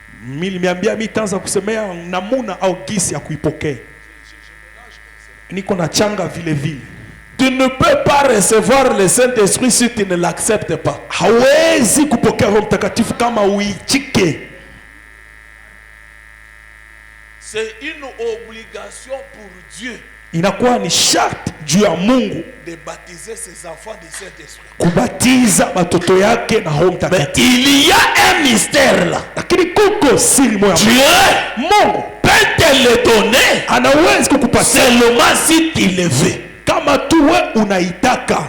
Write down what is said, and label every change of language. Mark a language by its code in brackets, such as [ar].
[sw] Niliambia mimi tanza kusemea namuna au gisi ya kuipokea. Niko na changa vile vile. [fr] Tu ne peux pas recevoir le Saint-Esprit si tu ne l'acceptes pas. [sw] Hawezi kupokea Roho Mtakatifu kama uitike. [fr] C'est une obligation pour Dieu [sw] Inakuwa ni sharti juu ya Mungu [fr] de baptiser ses enfants du Saint-Esprit. [sw] kubatiza watoto yake na Roho [fr] Mais [sw] Mtakatifu. [fr] il y a un mystère là. [sw] Lakini kuko siri moja. [fr] Dieu [sw] Mungu [fr] peut te le donner [sw] anaweza kukupatia [fr] seulement si tu le veux. [sw] kama tu we unaitaka,